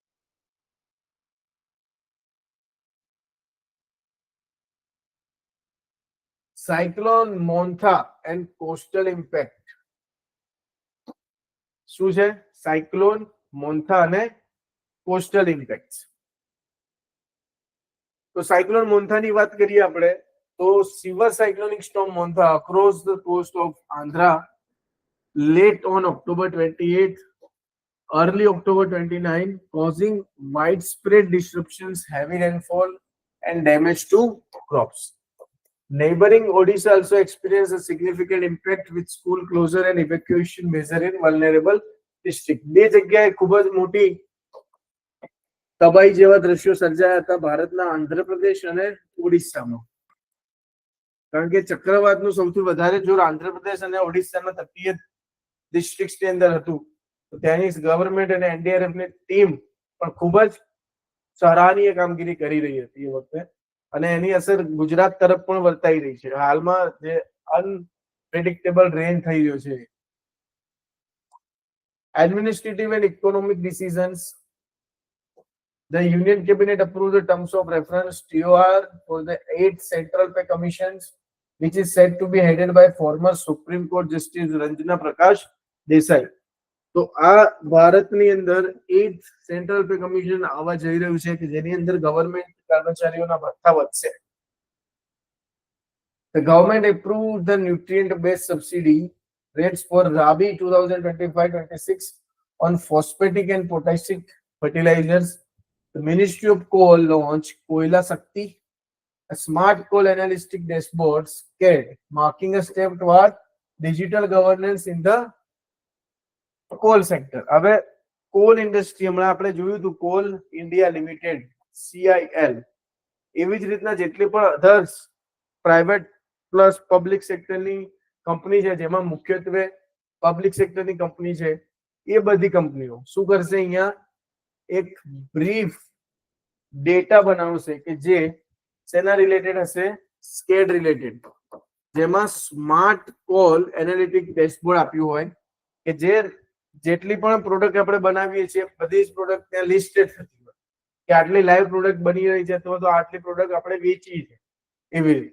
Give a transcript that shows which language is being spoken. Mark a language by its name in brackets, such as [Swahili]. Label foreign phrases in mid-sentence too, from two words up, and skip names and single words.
[English] cyclone Montha and coastal impact. [Gujarati] શું છે? સાયક્લોન મોન્થા અને [English] coastal impact. [Gujarati] તો સાયક્લોન મોન્થાની વાત કરીએ આપણે તો [English] severe cyclonic storm Montha across the coast of Andhra late on October 28th, early October 29, causing widespread disruptions, heavy rainfall, and damage to crops. Neighboring Odisha also experienced a significant impact with school closure and evacuation measure in vulnerable district. [Gujarati] બે જગ્યાએ ખૂબ જ મોટી તબાહી જેવા દ્રશ્યો સર્જાયા હતા ભારતના આંધ્રપ્રદેશ અને ઓડિશામાં. કારણ કે ચક્રવાતનું સૌથી વધારે જોર આંધ્રપ્રદેશ અને ઓડિશાના તટીય ડિસ્ટ્રિક્ટની અંદર હતું. તો ત્યાંની ગવર્મેન્ટ અને એનડીઆરએફ ની ટીમ પણ ખૂબ જ સરાહનીય કામગીરી કરી રહી હતી એ વખતે, અને એની અસર ગુજરાત તરફ પણ વર્તાઈ રહી છે. [English] હાલમાં જે unpredictable rain થઈ રહ્યો છે. Administrative and economic decisions. The Union Cabinet approved the terms of reference TOR for the 8 Central Pay Commissions, which is said to be headed by former Supreme Court Justice Ranjana Prakash દેસાઈ. [Gujarati] તો આ ભારતની અંદર 8th સેન્ટ્રલ પે કમિશન આવવા જઈ રહ્યું છે કે જેની અંદર ગવર્મેન્ટ કર્મચારીઓના ભથ્થા વધશે. [English] The government approved the nutrient-based subsidy rates for Rabi 2025-26 on phosphatic and potassic fertilizers. The Ministry of Coal launched Koila Shakti, a smart coal analytic dashboard, SCAD, marking a step toward digital governance in the coal sector. [Gujarati] હવે [English] coal industry [Gujarati] હમણાં આપણે જોયું હતું કોલ ઇન્ડિયા લિમિટેડ CIL, એવી જ રીતના જેટલી પણ [English] others private plus public [Gujarati] સેક્ટરની કંપની છે જેમાં મુખ્યત્વે [English] public sectorની [Gujarati] કંપની છે એ બધી કંપનીઓ શું કરશે અહીંયા એક [English] brief data [Gujarati] બનાવશે કે જે શેના રિલેટેડ હશે [English] SCAD related, [Gujarati] જેમાં [English] smart coal analytic dashboard [Gujarati] આપ્યું હોય કે જે જેટલી પણ પ્રોડક્ટ આપણે બનાવીએ છીએ બધી જ પ્રોડક્ટ ત્યાં લિસ્ટેડ થતી હોય કે આટલી [English] live product [Gujarati] બની રહી છે તો આટલી પ્રોડક્ટ આપણે વેચી છે એવી રીતે.